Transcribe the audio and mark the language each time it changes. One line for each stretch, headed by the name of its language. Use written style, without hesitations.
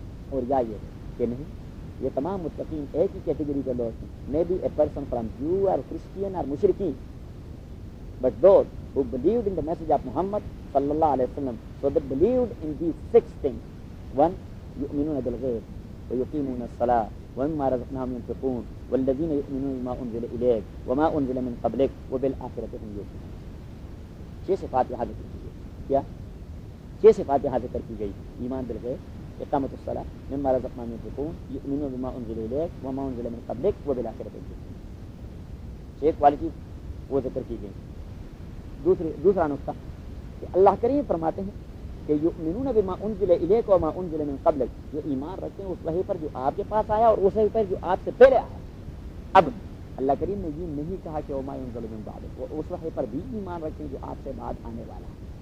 Urdu: اور یا یہ کہ نہیں، یہ تمام متقین ایک ہی کیٹیگری کے لوگ ہیں،
English: may be a person from Jew or Christian or مشرکین، but those who believed in the message of Muhammad صلی اللہ علیہ وسلم، so they believed in the six thing, one
Arabic: یؤمنون بالغیب، ويقيمون الصلاة ومما رزقناهم ينفقون والذين يؤمنون بما أنزل إليك وما أنزل من قبلك وبالآخرة هم يوقنون.
Urdu: چھ صفات یہاں ذکر کی گئی. کیا چھ صفات یہاں ذکر کی گئی؟
Arabic: ایمان بالغیب، اقامۃ الصلاۃ، مما رزقناهم ينفقون، يؤمنون بما أنزل إليك وما أنزل من قبلك وبالآخرة هم يوقنون.
Urdu: چھ کوالٹی وہ ذکر کی گئی. دوسرا نقطہ کہ اللہ کریم فرماتے ہیں کہ
Arabic: یؤمنون بما انزل الیک وما انزل من قبلک،
Urdu: جو ایمان رکھتے ہیں اس وحی پر جو آپ کے پاس آیا اور اس وحی پر جو آپ سے پہلے آیا. اب اللہ کریم نے یہ نہیں کہا کہ
Arabic: وما انزل من بعدک،
Urdu: وہ اس وحی پر بھی ایمان رکھتے ہیں جو آپ سے بعد آنے والا ہے.